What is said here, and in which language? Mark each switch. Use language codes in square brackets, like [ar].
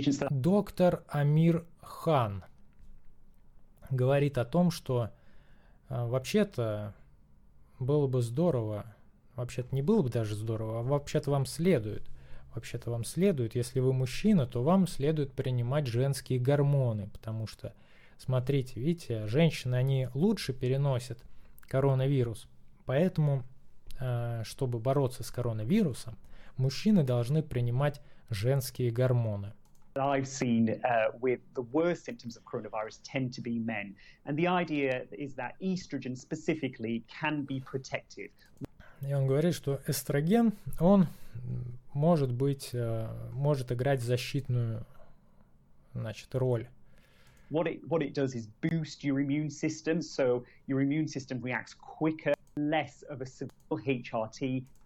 [ru] Доктор Амир Хан говорит о том, что вообще-то было бы здорово, вообще-то не было бы даже здорово, а вообще-то вам следует, если вы мужчина, то вам следует принимать женские гормоны, потому что смотрите, видите, женщины, они лучше переносят коронавирус. Поэтому, чтобы бороться с коронавирусом, мужчины должны принимать женские гормоны. [en] I've seen with the worst symptoms of coronavirus tend to be men. And the idea is that estrogen specifically can be protective. [ru] И он говорит, что эстроген, он может быть, может играть защитную, значит, роль. [en] What it does is boost your immune system, so your immune system reacts quicker, less of a severe HRT.